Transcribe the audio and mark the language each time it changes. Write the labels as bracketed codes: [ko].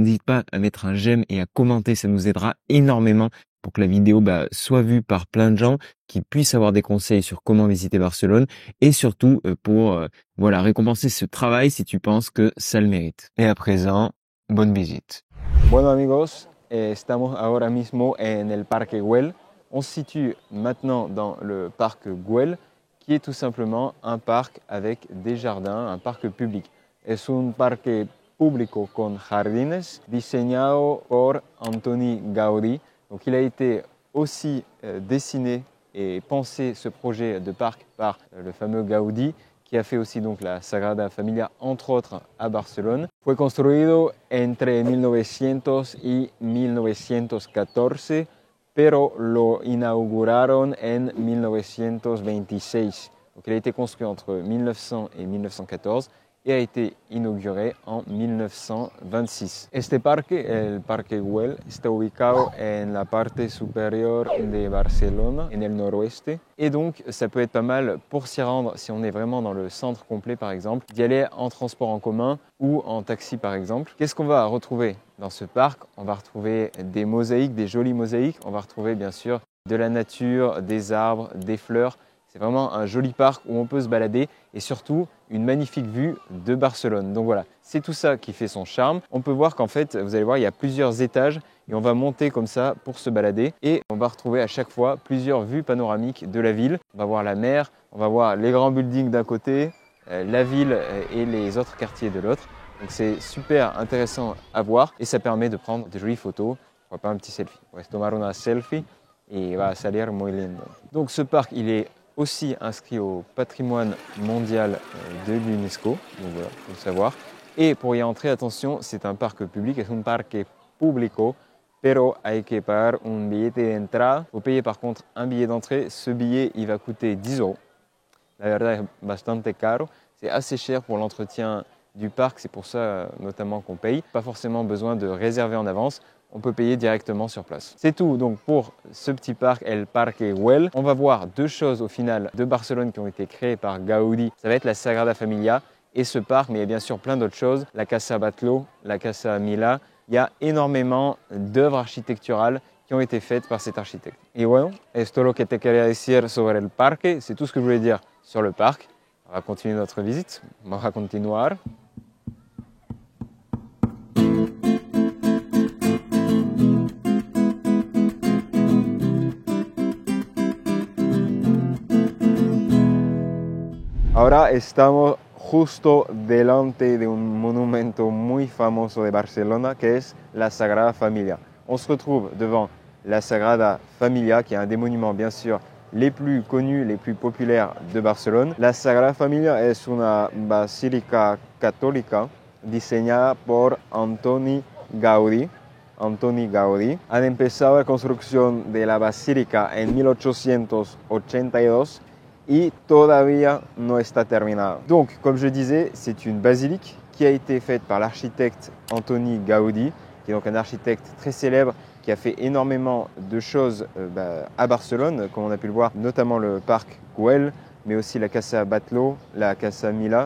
[fr] N'hésite pas à mettre un j'aime et à commenter, ça nous aidera énormément pour que la vidéo soit vue par plein de gens qui puissent avoir des conseils sur comment visiter Barcelone et surtout pour récompenser ce travail si tu penses que ça le mérite. Et à présent, bonne visite. [es] Bueno amigos, estamos ahora mismo en el Parque Güell. [fr] On se situe maintenant dans le parc Güell, qui est tout simplement un parc avec des jardins, un parc public. [es] Es un parque público con jardines diseñado por Antoni Gaudí. [fr] Donc il a été aussi dessiné et pensé ce projet de parc par le fameux Gaudí, qui a fait aussi donc la Sagrada Familia, entre autres, à Barcelone. [es] Fue construido entre 1900 y 1914, pero lo inauguraron en 1926. [fr] Donc il a été construit entre 1900 et 1914 et a été inauguré en 1926. [es] Este parque, el Parque Güell, está ubicado en la parte [fr] supérieure de Barcelone, [es] en el noroeste. [fr] Et donc, ça peut être pas mal pour s'y rendre, si on est vraiment dans le centre complet par exemple, d'y aller en transport en commun ou en taxi par exemple. Qu'est-ce qu'on va retrouver dans ce parc? On va retrouver des mosaïques, des jolies mosaïques. On va retrouver bien sûr de la nature, des arbres, des fleurs. C'est vraiment un joli parc où on peut se balader et surtout une magnifique vue de Barcelone. Donc voilà, c'est tout ça qui fait son charme. On peut voir qu'en fait, vous allez voir, il y a plusieurs étages et on va monter comme ça pour se balader et on va retrouver à chaque fois plusieurs vues panoramiques de la ville. On va voir la mer, on va voir les grands buildings d'un côté, la ville et les autres quartiers de l'autre. Donc c'est super intéressant à voir et ça permet de prendre de jolies photos. Pourquoi pas un petit selfie. On va se [es] tomar una selfie [fr] et va [es] salir muy lindo. [fr] Donc ce parc, il est aussi inscrit au patrimoine mondial de l'UNESCO, donc voilà, il faut le savoir. Et pour y entrer, attention, c'est un parc public, [es] es un parque público, pero hay que pagar un billete de entrada. [fr] Vous payez par contre un billet d'entrée, ce billet il va coûter 10 euros. [es] La verdad es bastante caro, [fr] c'est assez cher pour l'entretien du parc, c'est pour ça notamment qu'on paye. Pas forcément besoin de réserver en avance. On peut payer directement sur place. C'est tout donc pour ce petit parc, El Parque Güell. On va voir deux choses au final de Barcelone qui ont été créées par Gaudí. Ça va être la Sagrada Familia et ce parc, mais il y a bien sûr plein d'autres choses. La Casa Batlló, la Casa Milà. Il y a énormément d'œuvres architecturales qui ont été faites par cet architecte. [es] Et bueno, esto es lo que te quería decir sobre el parque. [fr] C'est tout ce que je voulais dire sur le parc. On va continuer notre visite. On va continuar. [es] Ahora estamos justo delante de un monumento muy famoso de Barcelona que es la Sagrada Familia. [fr] On se retrouve devant la Sagrada Familia qui est un des monuments bien sûr les plus connus, les plus populaires de Barcelone. [es] La Sagrada Familia es una basílica católica diseñada por Antoni Gaudí. Antoni Gaudí. Han empezado la construcción de la basílica en 1882 et todavía no está terminada. [fr] Donc, comme je disais, c'est une basilique qui a été faite par l'architecte Antoni Gaudí, qui est donc un architecte très célèbre qui a fait énormément de choses à Barcelone, comme on a pu le voir, notamment le parc Güell, mais aussi la Casa Batlló, la Casa Milà.